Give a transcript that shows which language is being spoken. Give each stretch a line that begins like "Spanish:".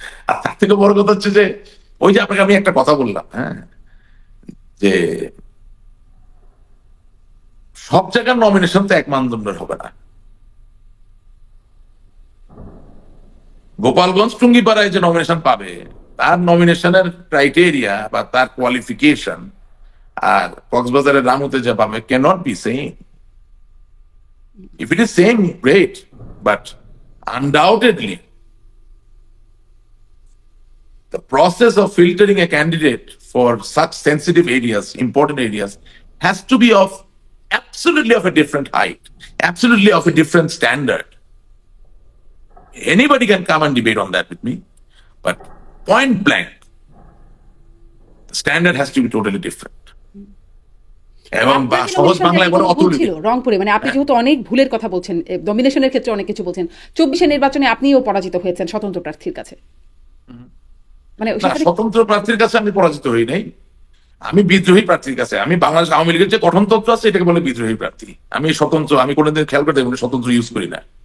Bangla: আর তার থেকে বড় কথা হচ্ছে যে ওই যে আপনাকে আমি একটা কথা বললাম, হ্যাঁ, যে সব জায়গার নমিনেশন তো এক মানদণ্ডের হবে না। গোপালগঞ্জ টুঙ্গিপাড়ায় যে নমিনেশন পাবে, তার নমিনেশনের ক্রাইটেরিয়া বা তার কোয়ালিফিকেশন আর কক্সবাজারের রামুতে যে পাবে
English: Cannot be same. If it is same, great, but undoubtedly the process of filtering a candidate for such sensitive areas, important areas, has to be absolutely of a different height, absolutely of a different standard. Anybody can come and debate on that with me, but point blank, the standard has to be totally different.
Bangla: এবং সহজ বাংলায় বলে অতুলনীয় রংপুরে, মানে আপনি যেহেতু অনেক ভুলের কথা বলছেন, ডমিনেশনের ক্ষেত্রে অনেক কিছু বলছেন, 24-এর নির্বাচনে আপনিও পরাজিত হয়েছেন স্বতন্ত্র প্রার্থীর কাছে। মানে না, সেখানে স্বতন্ত্র প্রার্থীর কাছে আমি পরাজিত হই নাই, আমি বিদ্রোহী প্রার্থীর কাছে। আমি বাংলাদেশ আওয়ামী লীগের যে গঠনতন্ত্র আছে এটাকে বলে বিদ্রোহী প্রার্থী। আমি স্বতন্ত্র, আমি কোনোদিন খেয়াল করতে স্বতন্ত্র ইউজ করি না।